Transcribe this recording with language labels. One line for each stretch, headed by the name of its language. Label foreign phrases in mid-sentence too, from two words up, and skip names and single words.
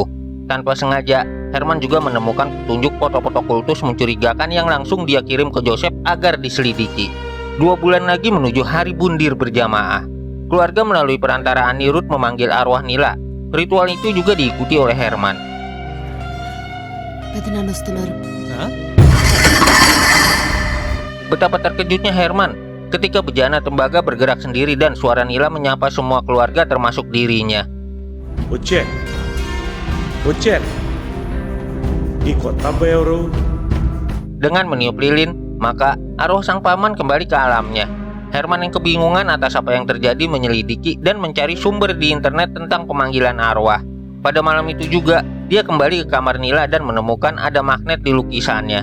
Indonesian: Tanpa sengaja, Herman juga menemukan petunjuk foto-foto kultus mencurigakan yang langsung dia kirim ke Joseph agar diselidiki. 2 bulan lagi menuju hari bundir berjamaah. Keluarga melalui perantara Anirudh memanggil arwah Nila. Ritual itu juga diikuti oleh Herman.
Telugu: పెదనాన్న వస్తున్నారు.
Indonesian: Betapa terkejutnya Herman ketika bejana tembaga bergerak sendiri dan suara Nila menyapa semua keluarga termasuk dirinya.
Telugu: వచ్చారు ఈ కొత్త అబ్బాయి ఎవరు
Indonesian: Dengan meniup lilin, maka arwah sang paman kembali ke alamnya. Herman yang kebingungan atas apa yang terjadi menyelidiki dan mencari sumber di internet tentang pemanggilan arwah. Pada malam itu juga, dia kembali ke kamar Nila dan menemukan ada magnet di lukisannya.